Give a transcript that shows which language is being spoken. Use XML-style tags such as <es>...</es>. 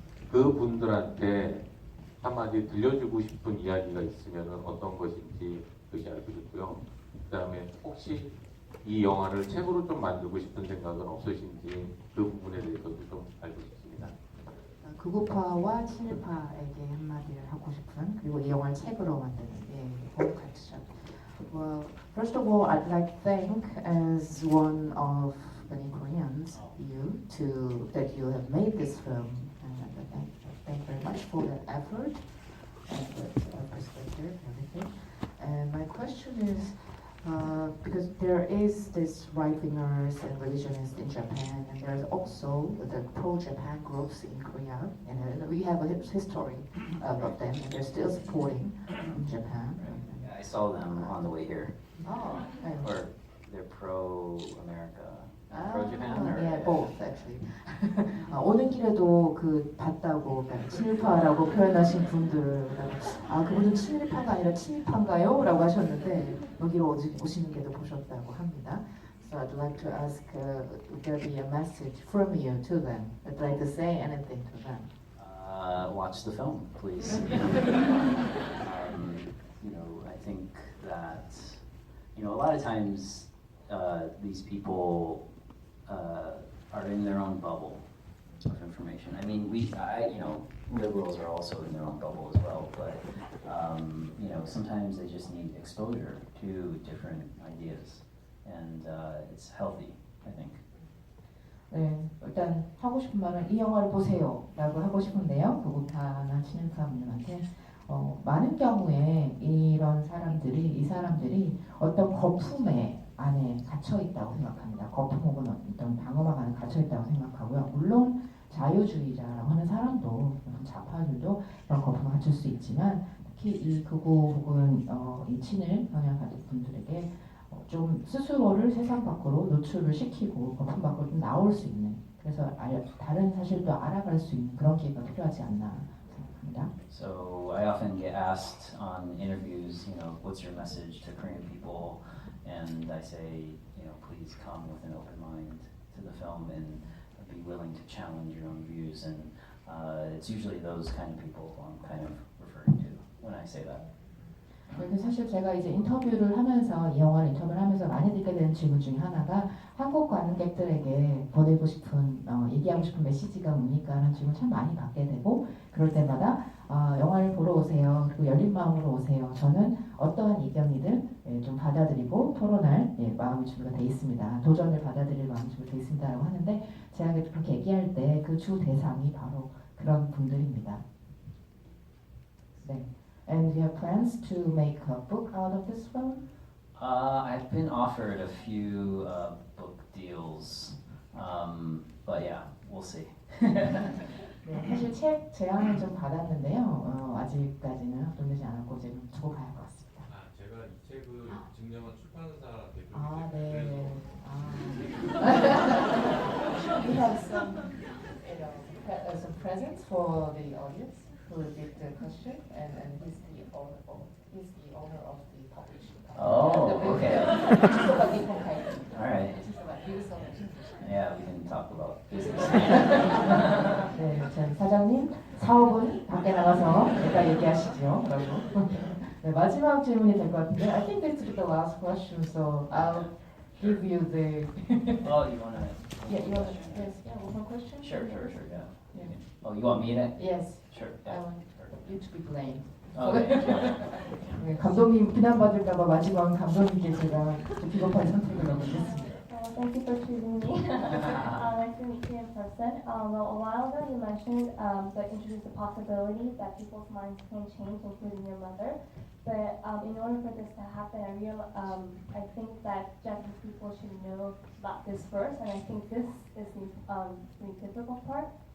<ko>그 분들한테 한마디 들려주고 싶은 이야기가 있으면 어떤 것인지 그것이 알고 싶고요. 그 다음에 혹시 이 영화를 책으로 좀 만들고 싶은 생각은 없으신지 그 부분에 대해서도 좀 알고 싶습니다. 극우파와 친일파에게 한마디를 하고 싶은 그리고 이 영화를 책으로 만드는 본 퀘스천.</ko> <en>Well, first of all, I'd like to thank as one of many Koreans that you have made this film. Thank you very much for that effort and that perspective and everything. And my question is, because there is this right-wingers and religionists in Japan, and there's also the pro-Japan groups in Korea, and we have a history of them, and they're still supporting Japan. Yeah, I saw them on the way here. Oh, Or they're pro-America, pro-Japan, or yeah, both actually.</en> <ko>오는 길에도 봤다고 친일파라고 표현하신 분들 그분은 친일파가 아니라 친일파인가요? 라고 하셨는데 여기로 오시는 게도 보셨다고 합니다.</ko> <en>So I'd like to ask, would there be a message from you to them? I'd like to say anything to them. Watch the film, please. I think that a lot of times these people are in their own bubble of information. I mean, liberals are also in their own bubble as well, but sometimes they just need exposure to different ideas, and it's healthy, I think.</en> <ko>네, 일단 하고 싶은 말은 이 영화를 보세요 라고 하고 싶은데요. 극우파나 친일파 분들한테 많은 경우에 이 사람들이 어떤 거품의 안에 갇혀 있다고 생각합니다. 거품 혹은 어떤 방어막 안에 갇혀 있다고 생각하고요. 물론 자유주의자라고 하는 사람도 좌파들도 그런 거품에 갇힐 수 있지만 특히 이 극우 혹은 이 친일 성향 가진 분들에게 좀 스스로를 세상 밖으로 노출을 시키고 거품 밖으로 좀 나올 수 있는 그래서 다른 사실도 알아갈 수 있는 그런 기회가 필요하지 않나 생각합니다.</ko> <en>So I often get asked on interviews, what's your message to Korean people? And I say, please come with an open mind to the film and be willing to challenge your own views. And it's usually those kind of people I'm kind of referring to when I say that.</en> <ko>사실 제가 이제 인터뷰를 하면서 이 영화를 인터뷰를 하면서 많이 듣게 되는 질문 중에 하나가 한국 관객들에게 보내고 싶은 얘기하고 싶은 메시지가 뭡니까 하는 질문 참 많이 받게 되고 그럴 때마다 영화를 보러 오세요. 그리고 열린 마음으로 오세요. 저는 어떠한 의견이든 좀 받아들이고 토론할 마음이 준비가 돼 있습니다. 도전을 받아들일 마음이 준비가 돼 있습니다라고 하는데 제가 그렇게 얘기할 때 그 주 대상이 바로 그런 분들입니다. 네.</ko> <en>And you have plans to make a book out of this film? I've been offered a few book deals, but yeah, we'll see.</en> <ko>네, 사실 책 제안을 좀 받았는데요. 아직까지는 확정되지 않았고 이제 좀 두고 봐야 할 것 같습니다. 제가 이 책을 증명한 출판사 대표이기 네. 그래서</ko> <en>We have some presents for the audience who did the question, and he's the owner of the publishing Oh, okay.</en> <ko>주소가</ko> <en>different kind. All right.</en> <ko>주소가 미국서</ko> <en>Yeah, we can talk about business.</en> <ko>네, 자, 사장님 사업은 밖에 나가서 이따 얘기하시죠. 라고. 네, 마지막 질문이 될 것 같은데</ko> <en>I think this is the last question, so I'll give you the Oh, you wanna? yeah, you want yes, yeah, one more question? Sure, yeah. Yeah. Oh, you want me to? Yes, Sure. I want you to be blamed. Okay.</en> <ko>네, 감독님 비난받을까봐 마지막은 감독님께 제가 비겁한 선택을 하겠습니다.</ko> <en>Thank you for choosing me. Nice to meet you in person. Well, a while ago you mentioned that introduced the possibility that people's minds can change, including your mother. But in order for this to happen, I think that Japanese people should know about this first, and I think this is the difficult part.</en>